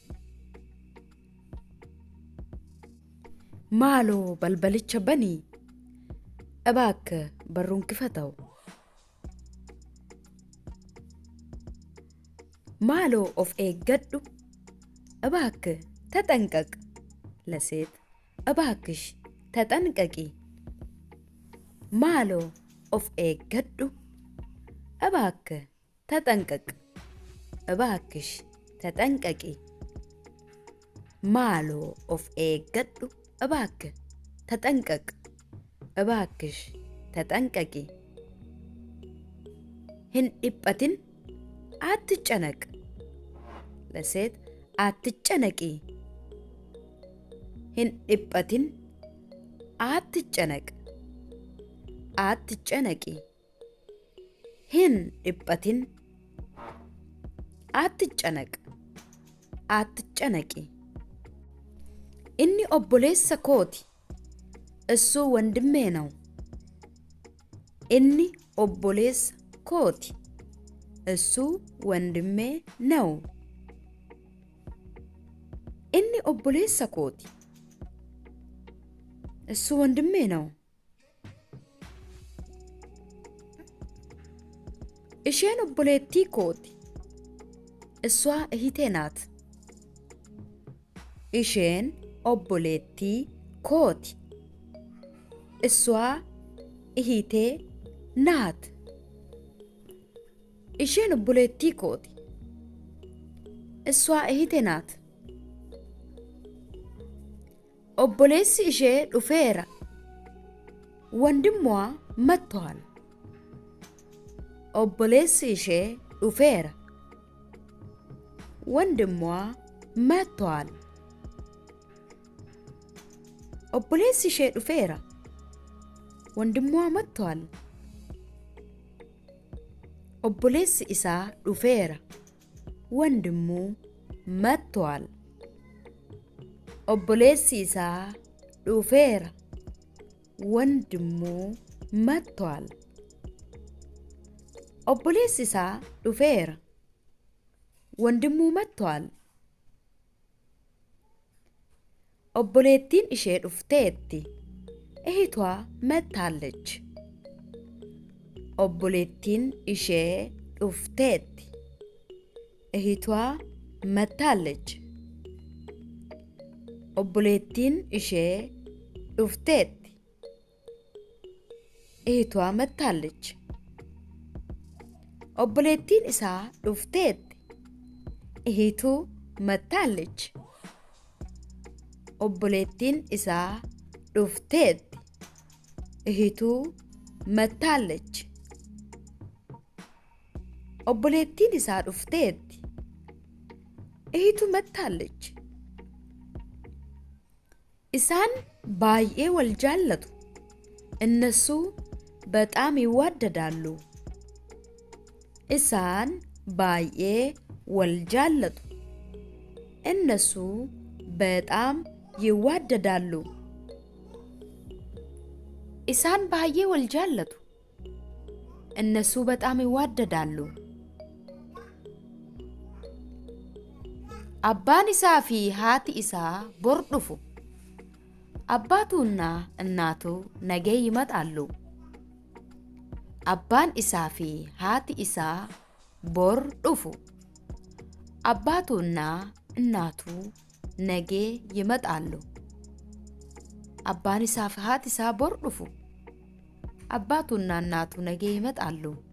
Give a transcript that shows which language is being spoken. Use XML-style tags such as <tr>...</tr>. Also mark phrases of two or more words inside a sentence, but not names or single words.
<om>maaloo balbala banii</om> <am>እባክህ በሩን ክፈተው።</am> <om>maaloo of eeggadhu</om> <am>እባክህ ተጠንቀቅ። ለሴት እባክሽ ተጠንቀቂ።</am> <om>maaloo of eeggadhu</om> <am>እባክህ ተጠንቀቅ እባክሽ ተጠንቀቂ</am> <om>maaloo of eeggadhu</om> <am>እባክህ ተጠንቀቅ እባክሽ ተጠንቀቂ</am> <om>hin dhiphatin</om> <am>አትጨነቅ ለሴት አትጨነቂ</am> <om>hin dhiphatin</om> <am>አትጨነቅ አትጨነቂ</am> <om>hin dhiphatin</om> <am>አትጨነቅ አትጨነቂ</am> <om>inni obboleessa kooti</om> <am>እሱ ወንድሜ ነው</am> <om>inni obboleessa kooti</om> <am>እሱ ወንድሜ ነው</am> <om>inni obboleessa kooti</om> <am>እሱ ወንድሜ ነው</am> <om>isheen obboleettii kooti</om> <am>እሷ እህቴ ናት</am> <om>isheen obboleettii kooti</om> <am>እሷ እህቴ ናት</am> <om>isheen obboleettii kooti</om> <am>እሷ እህቴ ናት</am> <om>obboleessi ishee dhufeera</om> <am>ወንድሟ መጥቷል</am> <om>obboleessi ishee dhufeera</om> <am>ወንድሟ መጥቷል</am> <om>obboleessi ishee dhufeera</om> <am>ወንድሟ መጥቷል</am> <om>obboleessi isaa dhufeera</om> <am>ወንድሙ መጥቷል</am> <om>obboleessi isaa dhufeera</om> <am>ወንድሙ መጥቷል</am> <om>obboleessi isaa dhufeera ወንድሙ መጥቷል obboleettiin ishee dhufteetti</om> <am>እህቷ መጥታለች</am> <om>obboleettiin ishee dhufteetti</om> <am>እህቷ መጥታለች</am> <om>obboleettiin ishee dhufteetti</om> <am>እህቷ መጥታለች</am> <om>obboleettiin isaa dhufteetti</om> <am>እህቱ መጥታለች</am> <om>obboleettiin isaa dhufteetti</om> <am>እህቱ መጥታለች</am> <om>obboleettiin isaa dhufteetti</om> <am>እህቱ መጥታለች</am> <om>isaan baay'ee wal jaallatu</om> <am>እነሱ በጣም ይዋደዳሉ</am> <om>isaan baay'ee wal jaallatu</om> <am>እነሱ በጣም ይዋደዳሉ</am> <om>isaan baay'ee wal jaallatu</om> <am>እነሱ በጣም ይዋደዳሉ</am> <om>abbaan isaa fi haati isaa bor dhufu</om> <am>አባቱና እናቱ ነገ ይመጣሉ</am> <om>abbaan isaa fi haati isaa bor dhufu</om> <am>አባቱና እናቱ ነገ ይመጣሉ</am> <om>abbaan isaa fi haati isaa bor dhufu</om> <am>አባቱና እናቱ ነገ ይመጣሉ</am>